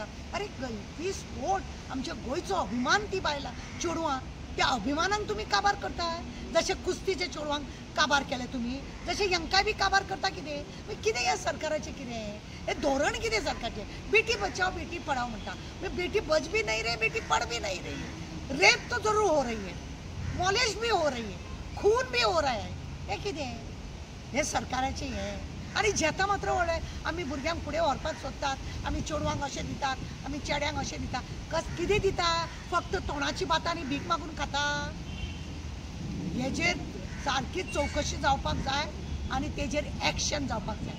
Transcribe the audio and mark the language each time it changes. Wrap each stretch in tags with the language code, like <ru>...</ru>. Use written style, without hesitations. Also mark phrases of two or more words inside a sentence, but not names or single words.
<kok>अरे ही स्पोर्ट आमच्या गोंयचो अभिमान, ती बायलां चेडवां, त्या अभिमानाक तुमी काबार करताय। जशें कुस्तीच्या चेडवांक काबार केलें तुमी, जशें हांकांय बी काबार करता कितें ह्या सरकाराचें कितें, हे धोरण कितें सरकाराचें।</kok> <hi>बेटी बचाओ बेटी पढाओ</hi> <kok>म्हणटा,</kok> <hi>बेटी बच भी नहीं रही, बेटी पढ़ भी नहीं रही, रेप तो जरूर हो रही है, डिमॉलिश भी हो रही है, खून भी हो रहा है.</hi> <kok>हे कितें हे सरकाराचे हे. आनी जेता मात्र व्हडले आमी भुरग्यांक फुडें व्हरपाक सोदतात, आमी चेडवांक अशें दितात, आमी चेड्यांक अशें दिता. कितें दिता? फक्त तोंडाची बातांनी भीक मागून खाता. हेजेर सारकी चवकशी जावपाक जाय आनी तेजेर एक्शन जावपाक जाय.</kok>